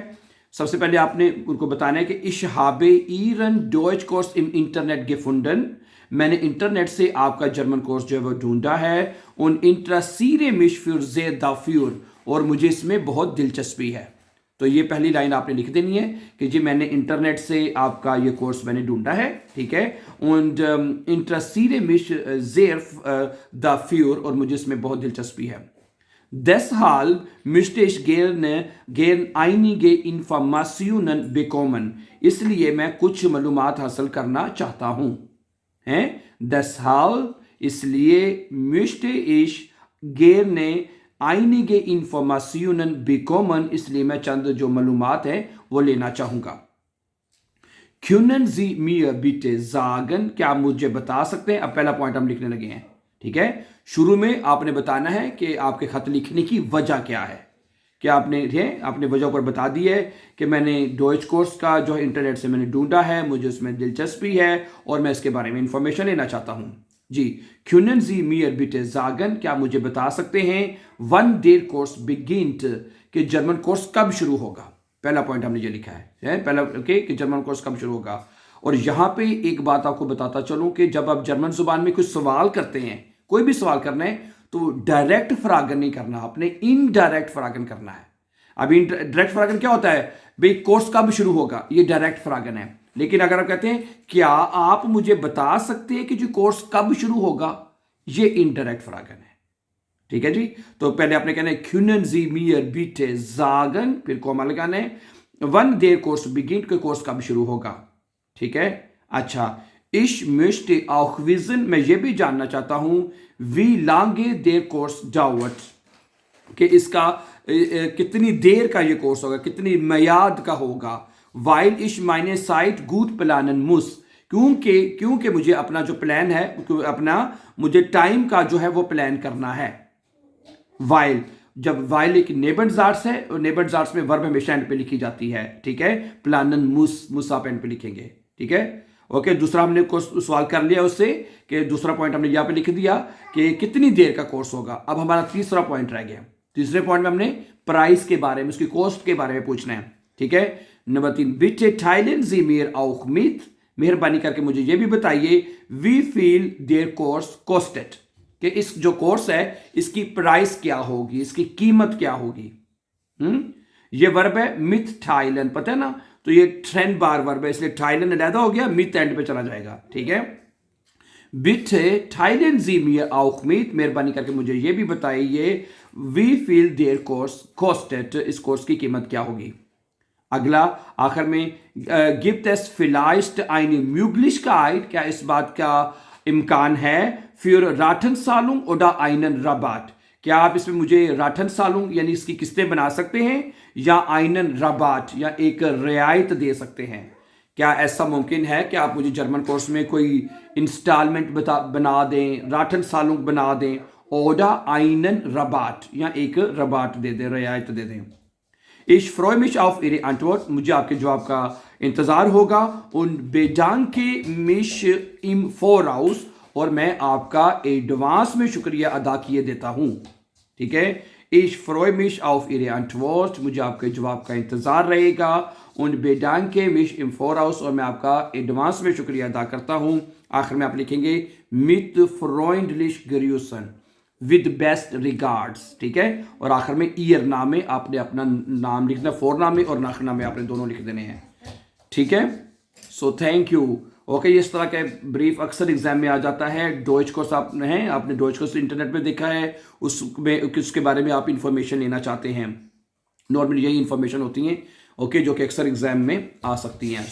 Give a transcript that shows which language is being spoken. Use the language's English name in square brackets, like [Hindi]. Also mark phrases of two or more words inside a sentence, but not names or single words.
[Hindi] सबसे पहले आपने उनको बताना है कि [German] Ich habe Ihren Deutschkurs im Internet gefunden, [Hindi] मैंने इंटरनेट से आपका जर्मन कोर्स जो है वो ढूंढा है। [German] und interessiere mich sehr dafür, [Hindi] और मुझे इसमें बहुत दिलचस्पी है। तो ये पहली लाइन आपने लिख देनी है कि जी मैंने इंटरनेट से आपका ये कोर्स मैंने ढूंढा है। ठीक है, [German] und interessiere mich sehr dafür, [Hindi] और मुझे इसमें बहुत दिलचस्पी है। [German] Deshalb möchte ich gern einige Informationen bekommen, [Hindi] इसलिए मैं कुछ मालूमात हासिल करना चाहता हूं। हैं, [German] deshalb, इसलिए, möchte ich gerne einige Informationen bekommen, [Hindi] इसलिए मैं चंद जो मालूमात है वो लेना चाहूंगा। [German] Können Sie mir bitte sagen, [Hindi] क्या मुझे बता सकते हैं। अब पहला पॉइंट हम लिखने लगे हैं। ठीक है, शुरू में आपने बताना है कि आपके खत लिखने की वजह क्या है। क्या आपने वजह पर बता दी है कि मैंने डॉयच कोर्स का जो है इंटरनेट से मैंने ढूंढा है, मुझे उसमें दिलचस्पी है और मैं इसके बारे में इंफॉर्मेशन लेना चाहता हूं जी। [German] Können Sie mir bitte sagen, [Hindi] क्या मुझे बता सकते हैं [German] wann der Kurs beginnt, [Hindi] कि जर्मन कोर्स कब शुरू होगा। पहला पॉइंट हमने ये लिखा है पहला कि जर्मन कोर्स कब शुरू होगा। और यहां पे एक बात आपको बताता चलूं कि जब आप जर्मन जुबान में कुछ सवाल करते हैं, कोई भी सवाल करना है, तो डायरेक्ट फ्रागन नहीं करना, आपने इनडायरेक्ट फ्रागन करना है। अभी डायरेक्ट फ्रागन क्या होता है, भाई कोर्स कब शुरू होगा, ये डायरेक्ट फ्रागन है। लेकिन अगर आप कहते हैं क्या आप मुझे बता सकते हैं कि जो कोर्स कब शुरू होगा, ये इनडायरेक्ट फ्रागन है। ठीक है जी, तो पहले आपने कहना है [German] Können Sie mir bitte sagen, [Hindi] फिर कोमा लगाना है, [German] wann der Kurs beginnt, [Hindi] के कोर्स कब शुरू होगा। ठीक है, अच्छा, [German] Ich möchte auch wissen, [Hindi] मैं ये भी जानना चाहता हूं [German] wie lange der Kurs dauert, [Hindi] कि इसका कितनी देर का ये कोर्स होगा, कितनी मियाद का होगा। [German] Weil ich meine Zeit gut planen muss, [Hindi] क्योंकि मुझे अपना जो प्लान है, मुझे टाइम का जो है वो प्लान करना है। वाइल, जब वाइल एक नेबनजार्स है, और नेबनजार्स में वर्ब हमेशा एंड पे लिखी जाती है। ठीक है, [German] planen muss [Hindi] आप एंड पे लिखेंगे। ठीक है, ओके। दूसरा हमने सवाल कर लिया उससे, कि दूसरा पॉइंट हमने यहाँ पे लिख दिया कि कितनी देर का कोर्स होगा। अब हमारा तीसरा पॉइंट रह गया। तीसरे पॉइंट में हमने प्राइस के बारे में, उसकी कॉस्ट के बारे में पूछना है। ठीक है, नंबर 3, [German] बिटे teilen Sie mir auch mit, [Hindi] मेहरबानी करके मुझे ये भी बताइए [German] wie viel der Kurs kostet, [Hindi] कि इस जो कोर्स है इसकी प्राइस क्या होगी, इसकी कीमत क्या होगी। ये वर्ब है मिथ टाइलन, पता है ना, तो ये ट्रेंड बार वर्ब है, इसलिए टाइलन अलहदा हो गया, मिथ एंड पे चला जाएगा। ठीक है, [German] Bitte teilen Sie mir auch mit, [Hindi] मेहरबानी करके मुझे ये भी बताइए, [German] wie viel der Kurs kostet, [Hindi] इस कोर्स की कीमत क्या होगी। अगला आखिर में [German] gibt es vielleicht eine Möglichkeit, [Hindi] क्या इस बात का इम्कान है [German] für Ratenzahlung oder einen Rabatt, [Hindi] क्या आप इसमें मुझे राठनसालुंग यानी इसकी किस्तें बना सकते हैं या [German] einen Rabatt [Hindi] या एक रियायत दे सकते हैं। क्या ऐसा मुमकिन है कि आप मुझे जर्मन कोर्स में कोई इंस्टॉलमेंट बना दें, राठनसालुंग बना दें, [German] oder einen Rabatt [Hindi] या एक रबाट दे दें, रियायत दे दें। [German] Ich freue mich auf Ihre Antwort, [Hindi] मुझे आपके जवाब का इंतज़ार होगा। [German] und bedanke mich im Voraus, [Hindi] और मैं आपका एडवांस में शुक्रिया अदा किए देता हूँ। ठीक है, [German] Ich freue mich auf Ihre Antwort, [Hindi] मुझे आपके जवाब का इंतज़ार रहेगा। [German] und bedanke mich im Voraus, [Hindi] और मैं आपका एडवांस में शुक्रिया अदा करता हूँ। आखिर में आप लिखेंगे [German] mit freundlich grüßen, [English] with best regards, [Hindi] ठीक है, और आखिर में ईयर नाम में आपने अपना नाम लिखना, फोर नाम में और आखिर नाम में आपने दोनों लिख देने हैं। ठीक है, सो [English] thank you. [Hindi] ओके, इस तरह का ब्रीफ अक्सर एग्जाम में आ जाता है। डॉइच कोर्स आपने डॉइच कोर्स इंटरनेट पे देखा है, उसके बारे में आप इंफॉर्मेशन लेना चाहते हैं, नॉर्मली यही इंफॉर्मेशन होती हैं ओके, जो कि अक्सर एग्जाम में आ सकती हैं।